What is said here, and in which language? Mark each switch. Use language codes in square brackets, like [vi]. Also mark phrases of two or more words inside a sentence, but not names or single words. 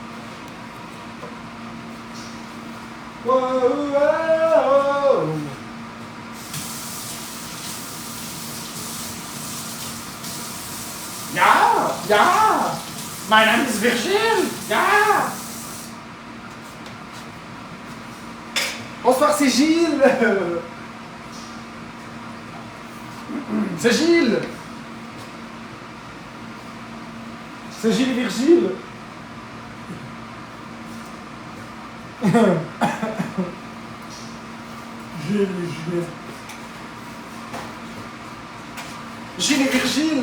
[de] Wow, wow. Ja, ja. Mein Name ist Virgile. Ja. [fr] Bonsoir, c'est Gilles. C'est Gilles. C'est Gilles et Virgile. Gilles et Virgile.